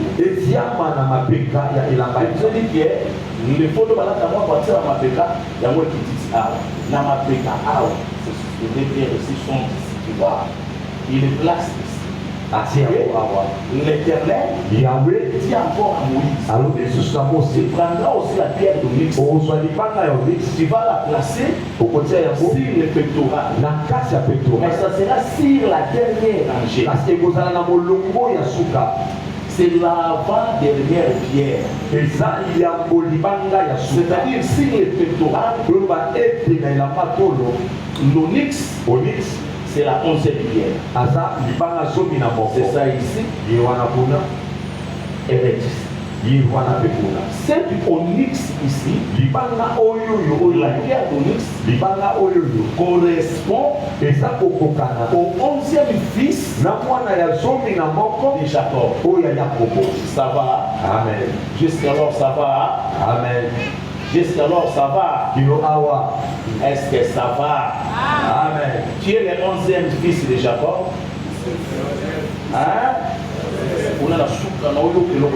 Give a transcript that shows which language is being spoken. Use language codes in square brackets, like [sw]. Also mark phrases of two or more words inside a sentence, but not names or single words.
[fr] Et je dis que les photos de Mapeka, il y a moi qui dit na Mapeka, ces pierres ici sont ici. Tu vois, il les place ici. L'Éternel Yahweh dit encore à Moïse, [ln] alors Jésus na Mose [fr] tu prendras aussi la pierre d'onyx, [ln] ozwa libanga ya onyx [fr] tu vas la placer [ln] okotia yango [fr] sur le pectoral. [ln] na kati ya [fr] Mais pectoral ça sera sur la dernière rangée. [ln] kasi ekozala na molongo ya suka [fr] C'est l'avant-dernière pierre. [ln] eza yango libanga ya suka [fr] C'est-à-dire sur le pectoral, [ln] koloba ete na elamba tolo [fr] l'onyx, [ln] onyx [fr] c'est la 11e pierre. [ln] aza libanga zomi na moko [fr] C'est ça ici, [ln] ye wana kuna Erectus. ye wana mpe kuna [fr] Cet onyx ici, [ln] libanga oyoyo [fr] ou la pierre d'onyx, [ln] libanga oyoyo [fr] correspond [ln] eza kokokana [fr] au 11e fils [ln] na mwana ya zomi na moko [fr] de Jacob. [ln] oyo ya yakobo [fr] Ça va? [ln] amen [fr] Jusqu'alors ça va? [ln] amen [fr] Jusqu'alors ça va? [ln] kino awa [fr] Est-ce que ça va? [ln] amen [fr] Qui est le 11e fils de Jacob? Hein? On a la soupe dans l'eau.